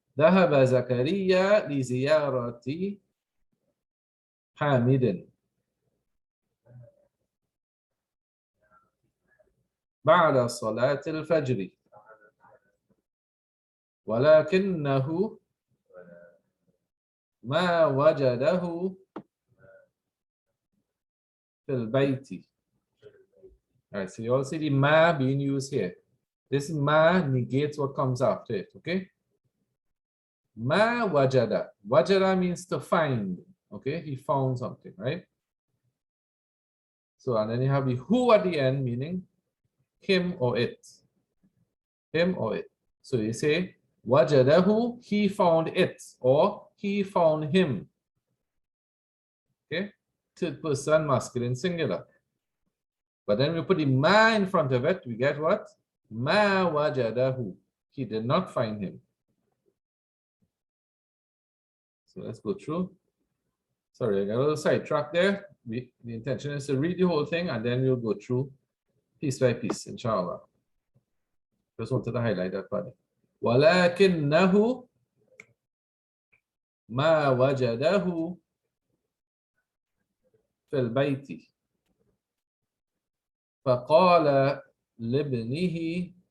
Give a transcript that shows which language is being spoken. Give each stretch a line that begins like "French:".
Arabic: ذهب زكريا لزيارة حامد بعد صلاة الفجر ولكنه ما وجده في البيت.
English: All right, so you all see the ma being used here. This ma negates what comes after it, okay? Ma wajada. Wajada means to find, okay? He found something, right? So, and then you have the who at the end, meaning him or it. Him or it. So you say, wajadahu, he found it, or he found him. Okay? Third person masculine singular. But then we put the ma in front of it, we get what? Ma wajadahu. He did not find him. So let's go through. Sorry, I got a little sidetracked there. The intention is to read the whole thing and then we'll go through piece by piece, inshallah. Just wanted to highlight that part.
Arabic: ولكنه ما وجده في البيت فقال لابنه